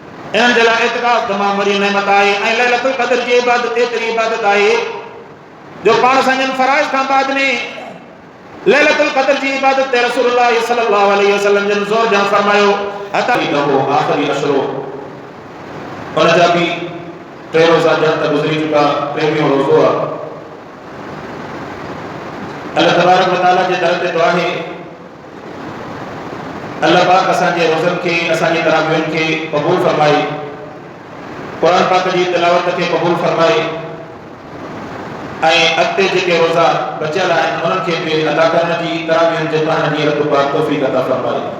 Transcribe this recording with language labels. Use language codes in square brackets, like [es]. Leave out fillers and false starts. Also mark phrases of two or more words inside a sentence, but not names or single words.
[sd] इन जे लाइ इतिकाफ़ तमामु वॾी नेमत आहे ऐं लैलतुल क़द्र जी इबादत एतिरी इबादत आहे जो पाण संजन फराइज़ खां बाद में लैलतुल क़द्र जी इबादत ते रसूलुल्लाह [ar] صلى الله عليه وسلم [sd] जन ज़ोर ॾियणु फरमायो हता हो आख़िरी अशरो उन जा बि 3 रोज़ा ॼण त गुज़री चुका 3 रोज़ो आहे। [ar] الله تبارك وتعالى [sd] जे दर ते दुआ है अल्लाह पाक असांजे रोज़नि खे असांजी तरावियुनि खे क़बूल फरमाए, क़ुरान पाक जी तिलावत खे क़बूल फरमाए ऐं अॻिते जेके रोज़ा बचियल आहिनि उन्हनि खे बि अदा करण जी तरावियुनि जे पढ़ण जी रब पाक तौफ़ीक़ अता फरमाए।